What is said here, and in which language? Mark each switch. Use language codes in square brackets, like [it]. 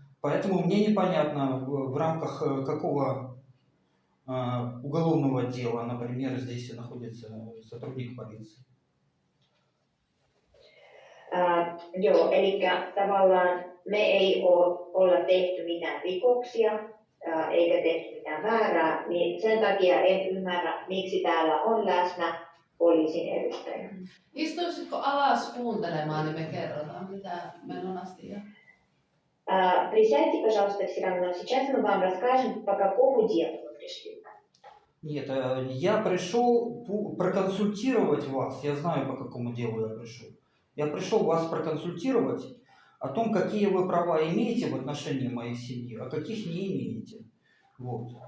[ru] Поэтому мне непонятно, в рамках какого уголовного дела, например, здесь находится сотрудник полиции. [fi] Joo, eli tavallaan me ei olla tehty mitään rikoksia eikä tehty mitään väärää, niin sen takia en ymmärrä, miksi täällä on läsnä poliisin edustaja. Istuisitko alas kuuntelemaan, niin me kerrotaan, mitä meillä on asia. [ru] Присядьте, пожалуйста, все равно. Сейчас мы вам расскажем, по какому делу вы пришли. Нет, я пришел проконсультировать вас, я знаю, по какому делу я пришел. Я пришел вас проконсультировать о том, какие вы права имеете в отношении моей семьи, а каких не имеете. Вот.